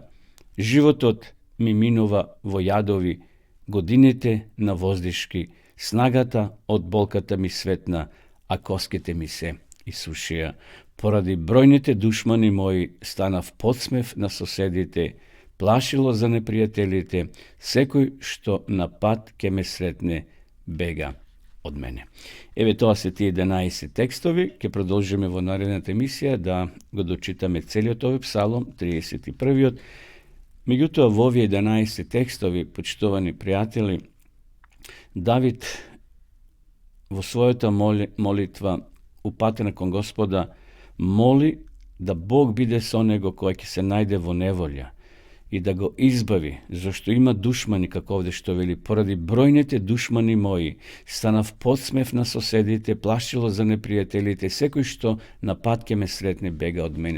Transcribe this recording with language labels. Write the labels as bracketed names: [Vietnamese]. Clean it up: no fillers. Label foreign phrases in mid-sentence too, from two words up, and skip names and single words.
[Macedonian] Животот ми минува во јадови, годините на воздишки, снагата од болката ми светна, а коските ми се исушија. Поради бројните душмани мои станав подсмев на соседите, плашило за непријателите, секој што на пат ќе ме сретне, бега од мене. Еве тоа се тие 11 текстови, ќе продолжиме во наредната емисија да го дочитаме целиот овој псалом, 31-иот. Меѓутоа, во овие 11 текстови, почитувани пријатели, Давид во својата молитва упатена кон Господа моли да Бог биде со него кој ќе се најде во неволја и да го избави, зашто има душмани, како овде што вели, поради бројните душмани мои, станав подсмев на соседите, плашило за непријателите, секој што на пат ке ме сретне, бега од мене.